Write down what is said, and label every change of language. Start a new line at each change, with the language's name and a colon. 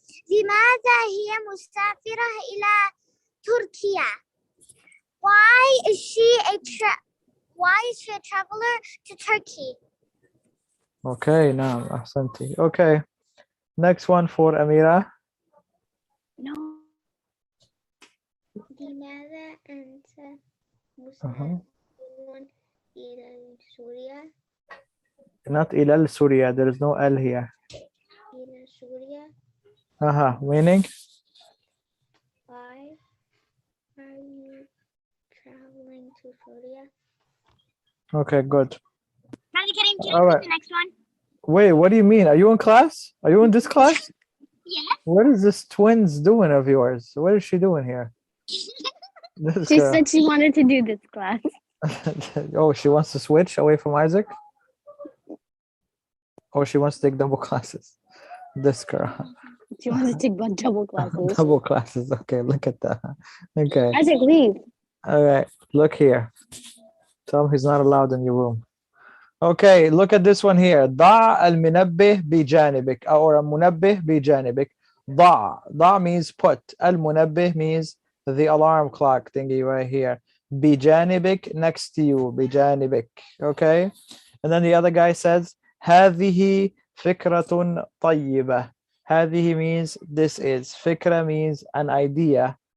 Arabic: لماذا هي مسافرة إلى تركيا?
English: Why is she a traveler to Turkey? Okay, now أحسنتي. Okay, next one for Amira. No.
Arabic: لماذا أنت مسافر إلى سوريا؟
English: Not إلى Syria. There is no L here.
Arabic: إلى سوريا.
English: Meaning? Why are you traveling to Syria? Okay, good. Can you All right. the next one? Wait, what do you mean? Are you in class? Are you in this class? Yes. What is this twins doing of yours? What is she doing here? This She girl. said she wanted to do this class. Oh, she wants to switch away from Isaac? Or she wants to take double classes? This girl. She wants to take double classes. Double classes. Okay, look at that. Okay. Isaac, leave. All right, look here. Tell him he's not allowed in your room. Okay, look at this one here.
Arabic: ضع المنبه بجانبك
English: or
Arabic: المنبه بجانبك.
English: ضع means put. المنبه means the alarm clock thingy right here. بجانبك, next to you. بجانبك. Okay? And then the other guy says
Arabic: هذه فكرة طيبة.
English: هذه means this is. فكرة means an idea.